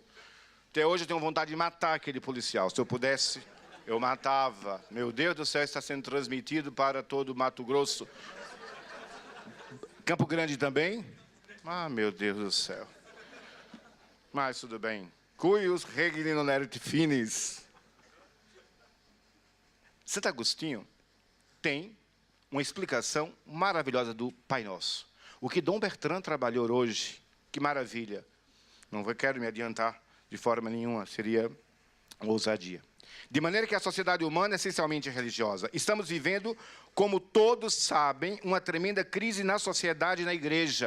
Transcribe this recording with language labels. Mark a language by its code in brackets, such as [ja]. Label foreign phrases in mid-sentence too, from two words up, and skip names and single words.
[pt] Até hoje eu tenho vontade de matar aquele policial. Se eu pudesse, eu matava. Meu Deus do céu, está sendo transmitido para todo o Mato Grosso. Campo Grande também? Ah, meu Deus do céu. Mas tudo bem. [la] Cuius regni non erit finis. [pt] Santo Agostinho tem uma explicação maravilhosa do Pai Nosso. O que Dom Bertrand trabalhou hoje, que maravilha. Não quero me adiantar de forma nenhuma, seria uma ousadia. De maneira que a sociedade humana é essencialmente religiosa. Estamos vivendo, como todos sabem, uma tremenda crise na sociedade e na igreja.